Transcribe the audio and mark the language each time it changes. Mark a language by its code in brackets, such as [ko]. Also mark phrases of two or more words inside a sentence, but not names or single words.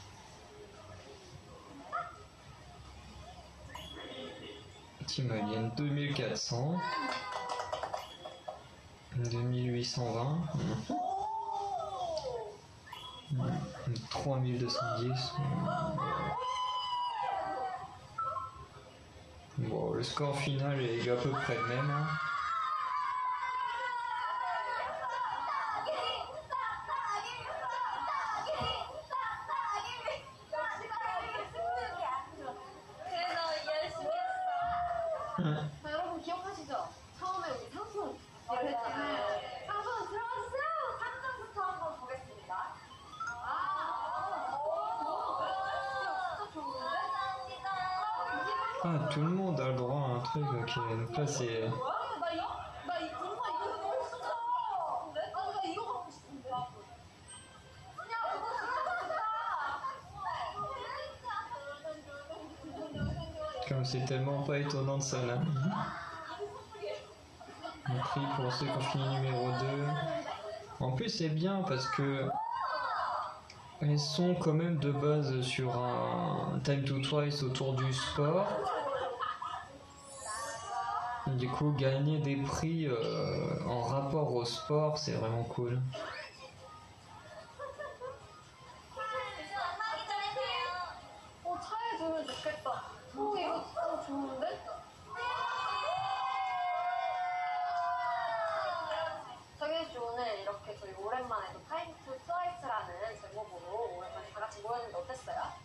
[fr] Team Alien 2400, 2820, 3210. Bon, le score final est à peu près le même. Hein. [ko] 자, 여러분 기억하시죠? 처음에 우리 상품 했잖아요. 상품 들어왔어요. 상품부터 한번 보겠습니다. 진짜 좋은데? [fr] Ah, tout le monde a le droit à un truc, ok. Donc là, c'est. [ko] 뭐야? 나 이거 너무 좋다. 나 이거 갖고 싶은데. 야, 이거 진짜 좋다. [fr] Comme c'est tellement pas étonnant de ça là. Le prix pour ceux qui ont fini numéro 2. En plus, c'est bien parce que. Elles sont quand même de base sur un Time to Twice autour du sport. Du coup, gagner des prix en rapport au sport, c'est vraiment cool. [ko] 차에 두면 좋겠다. 이거 좋은데? 정혜씨 오늘 이렇게 저희 오랜만에 또 타임 투 트와이스라는 제목으로 오랜만에 다 같이 모였는데 어땠어요?